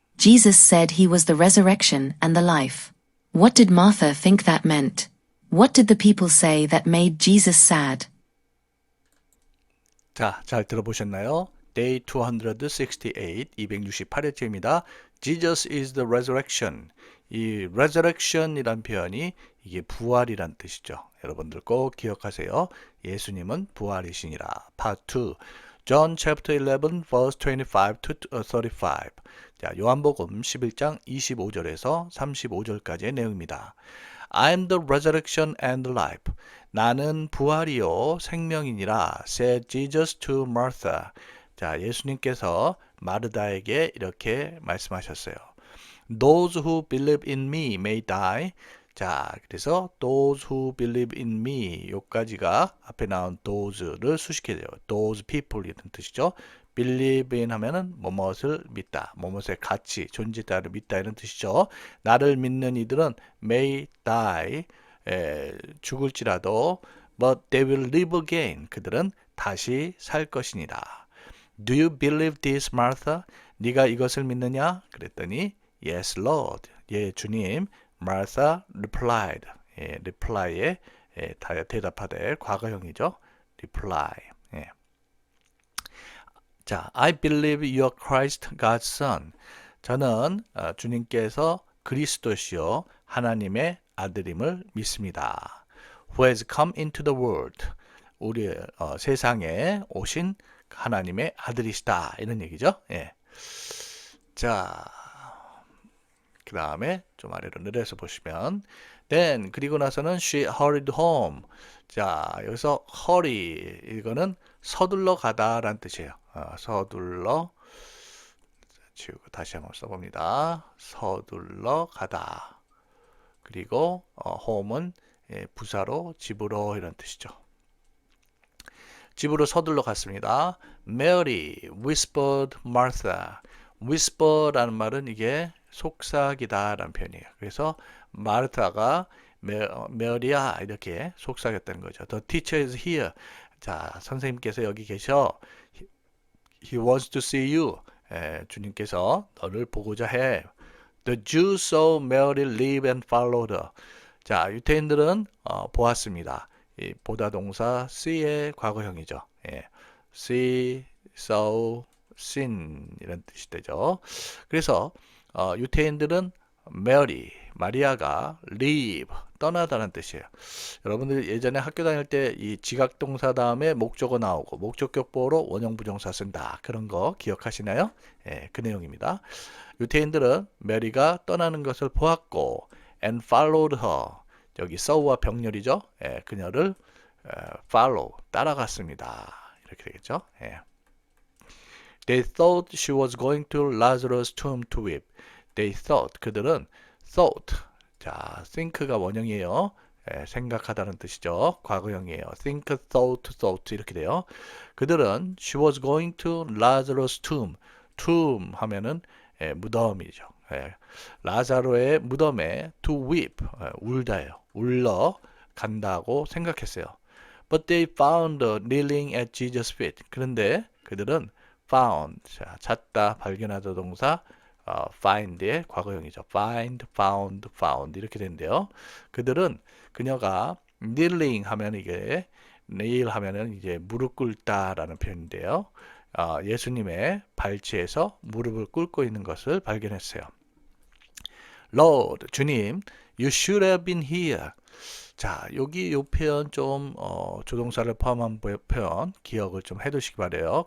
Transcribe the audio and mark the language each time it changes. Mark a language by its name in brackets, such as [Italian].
[English] Jesus said he was the resurrection and the life. What did Martha think that meant? What did the people say that made Jesus sad? [Korean] 자, 잘 들어보셨나요? Day 268, 268일째입니다. [English] Jesus is the resurrection. [Korean] 이 resurrection이란 표현이 이게 부활이란 뜻이죠. 여러분들 꼭 기억하세요. 예수님은 부활이시니라. [English] Part 2. John chapter 11 verse 25 to 35. [Korean] 자, 요한복음 11장 25절에서 35절까지의 내용입니다. [English] I am the resurrection and the life. [Korean] 나는 부활이요 생명이니라. [English] said Jesus to Martha. [Korean] 자, 예수님께서 마르다에게 이렇게 말씀하셨어요. [English] Those who believe in me may die. [Korean] 자, 그래서 [English] those who believe in me [Korean] 요까지가 앞에 나온 those를 수식해야 돼요. those people 이런 뜻이죠. believe in 하면은 뭐뭇을 믿다, 뭐뭇의 가치, 존재다를 믿다 이런 뜻이죠. 나를 믿는 이들은 may die, 죽을지라도 [English] but they will live again. [Korean] 그들은 다시 살 것이니라. [English] Do you believe this, Martha? [Korean] 네가 이것을 믿느냐? [English] 그랬더니 Yes, Lord. [Korean] 예, 주님. [English] Martha replied. [Korean] 예, reply에 대답하되 과거형이죠. reply. 예. [English] 자, I believe you are Christ, God's Son. [Korean] 저는 주님께서 그리스도시요 하나님의 아들임을 믿습니다. [English] Who has come into the world. [Korean] 우리 세상에 오신 하나님의 아들이시다. 이런 얘기죠. 예. 자, 그 다음에 좀 아래로 내려서 보시면 then 그리고 나서는 [English] she hurried home. [Korean] 자, 여기서 hurry 이거는 서둘러 가다라는 뜻이에요. 서둘러 지우고 다시 한번 써봅니다. 서둘러 가다. 그리고 home은 부사로 집으로 이런 뜻이죠. 집으로 서둘러 갔습니다. [English] Mary whispered Martha. [Korean] whisper라는 말은 이게 속삭이다라는 표현이에요. 그래서 마르타가 메리야 이렇게 속삭였다는 거죠. [English] The teacher is here. [Korean] 자, 선생님께서 여기 계셔. [English] He wants to see you. [Korean] 주님께서 너를 보고자 해. [English] The Jews saw Mary leave and followed her. [Korean] 자, 유대인들은 보았습니다. 이 보다 동사 see의 과거형이죠. 예. see, saw, seen 이런 뜻이 되죠. 그래서 유태인들은 메리, 마리아가 leave, 떠나다는 뜻이에요. 여러분들 예전에 학교 다닐 때 이 지각동사 다음에 목적어 나오고 목적격보로 원형부정사 쓴다. 그런 거 기억하시나요? 예, 그 내용입니다. 유태인들은 메리가 떠나는 것을 보았고 [English] and followed her. [Korean] 여기 saw와 병렬이죠. 예, 그녀를 follow, 따라갔습니다. 이렇게 되겠죠. 예. [English] They thought she was going to Lazarus' tomb to weep. They thought, [Korean] 그들은 thought, 자, think가 원형이에요. 생각하다는 뜻이죠. 과거형이에요. think, thought 이렇게 돼요. 그들은 [English] she was going to Lazarus' tomb. [Korean] tomb 하면은 무덤이죠. 예, 라자로의 무덤에 to weep, 울다예요. 울러 간다고 생각했어요. [English] But they found kneeling at Jesus' feet. [Korean] 그런데 그들은 found, 자, 찾다, 발견하다 동사 find의 과거형이죠. find, found, found 이렇게 된대요. 그들은 그녀가 kneeling 하면 이게 kneel 하면은 이제 무릎 꿇다라는 표현인데요. 예수님의 발치에서 무릎을 꿇고 있는 것을 발견했어요. [English] Lord, 주님, you should have been here. [Korean] 자, 여기 요 표현 좀 조동사를 포함한 표현 기억을 좀 해두시기 바래요.